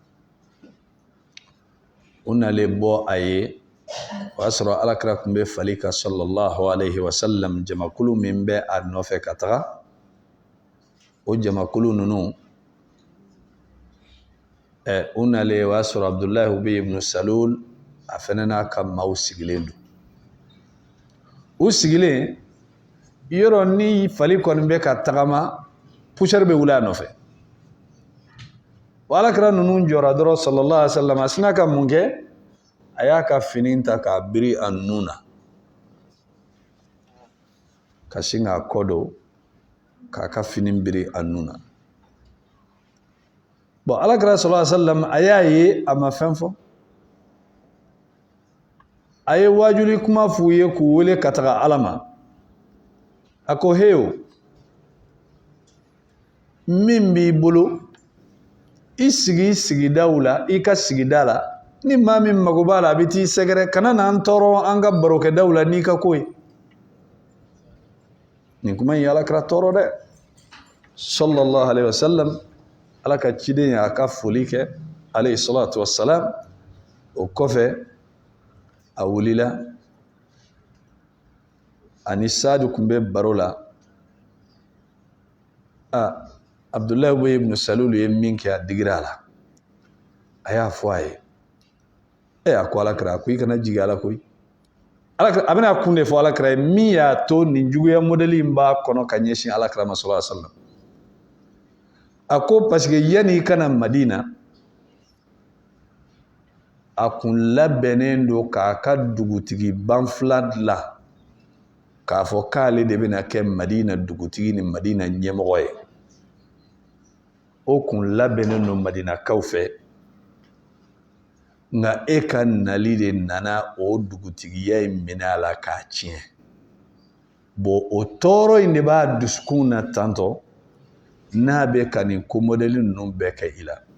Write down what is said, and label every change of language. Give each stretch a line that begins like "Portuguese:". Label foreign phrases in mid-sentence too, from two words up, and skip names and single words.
Bambara: u nalen bɔ a ye o y'a sɔrɔ Alakira tun bɛ fali ka
Arabic: صلى الله عليه وسلم
Bambara: jamakulu min bɛ a nɔfɛ ka taga o jamakulu ninnu u nalen o y'a sɔrɔ Abdullahi Ubayy ibn Salul a fana n'a ka maaw sigilen don u sigilen yɔrɔ ni fali kɔni bɛ ka tagama poussière bɛ wuli a nɔfɛ Alakira ninnu jɔra dɔrɔn
Arabic: صلى الله عليه وسلم
Bambara: a sina ka mun kɛ a y'a ka fini ta k'a biri a nun na ka sin k'a kɔ don k'a ka fini biri a nun na bon Alakira
Arabic: صلى الله عليه وسلم
Bambara: a y'a ye a ma fɛn fɔ a ye wajuli kuma f'u ye k'u wele ka taga Ala ma a ko heyo min b'i bolo i sigi sigidaw la i ka sigida la ni maa min mago b'a la a bɛ t'i sɛgɛrɛ kana n'an tɔɔrɔ an ka barokɛdaw la n'i ka ko ye nin kuma in ye Alakira tɔɔrɔ dɛ
Arabic: صلى الله عليه وسلم
Bambara: Ala ka ciden y'a ka foli kɛ
Arabic: عليه الصلاة والسلام
Bambara: o kɔfɛ a wulila ani Sa'adu tun bɛ baro la Abdullahi Ubayy ibn Salul ye min kɛ a digira a la a y'a fɔ a ye a ko Alakira a ko i kana jigi Ala koyi Alakira a bɛna kun de fɔ Alakira ye min y'a to nin juguya modèle in b'a kɔnɔ ka ɲɛsin Alakira ma
Arabic: صلى الله عليه وسلم
Bambara: a ko
French: parce que
Bambara: yanni i kana Madina a kun labɛnnen don k'a ka dugutigi banfula dilan k'a fɔ k'ale de bɛna kɛ Madina dugutigi ni Madina ɲɛmɔgɔ ye o kun labɛnnen don Madinakaw fɛ nka e ka nali de nana o dugutigiya in minɛ a la k'a tiɲɛ bon o tɔɔrɔ in de b'a dusukun na tantɔ n'a bɛ ka nin ko modèle ninnu bɛɛ kɛ i la